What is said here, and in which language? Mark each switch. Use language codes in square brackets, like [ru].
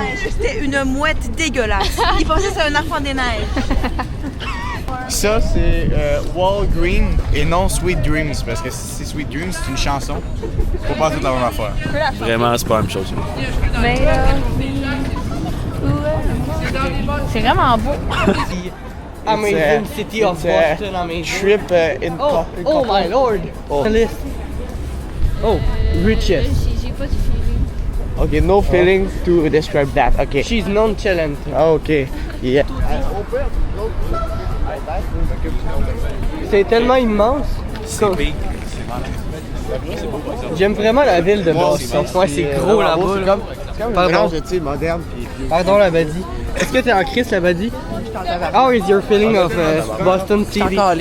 [fr] C'était une mouette dégueulasse. Il pensait que c'était un enfant des neiges. Ça, c'est Walgreen et non Sweet Dreams. Parce que si Sweet Dreams, c'est une chanson. Faut pas toute la même affaire. Vraiment, c'est pas la même chose. Mais c'est vraiment beau. [en] Amazing city of Boston, amazing. Trip in Oh my lord. List. Oh, riches. [fr] J'ai pas de feeling. [en] Okay, no feelings to describe that. Okay. She's nonchalant. Okay. Yeah. [fr] C'est tellement immense. J'aime vraiment la ville de Boston. Ouais, c'est gros là-bas. Pardon. moderne. Pardon, la Badie. Est-ce que t'es en crise, la Badie? [en] How is your feeling of Boston City?